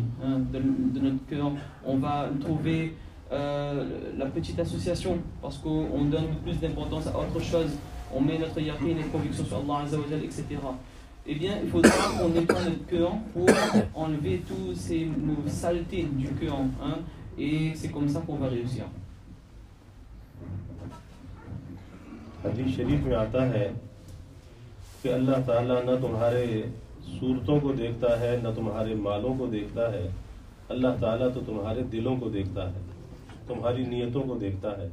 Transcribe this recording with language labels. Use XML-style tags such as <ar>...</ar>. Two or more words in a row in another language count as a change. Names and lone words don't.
<fr>De notre cœur, on va trouver la petite association, parce qu'on donne plus d'importance à autre chose. On met notre yaqin et conviction sur</fr> <ar>الله عز وجل,</ar> <fr>etc. Eh bien, il faudra qu'on nettoie notre cœur pour enlever tous nos saletés du cœur. Et c'est comme ça qu'on va réussir.</fr> <ur>حدیث شریف میں آتا ہے کہ اللہ تعالیٰ نہ تمہارے صورتوں کو دیکھتا ہے نہ تمہارے مالوں کو دیکھتا ہے. اللہ تعالیٰ تو تمہارے دلوں کو دیکھتا ہے، تمہاری نیتوں کو دیکھتا ہے.</ur>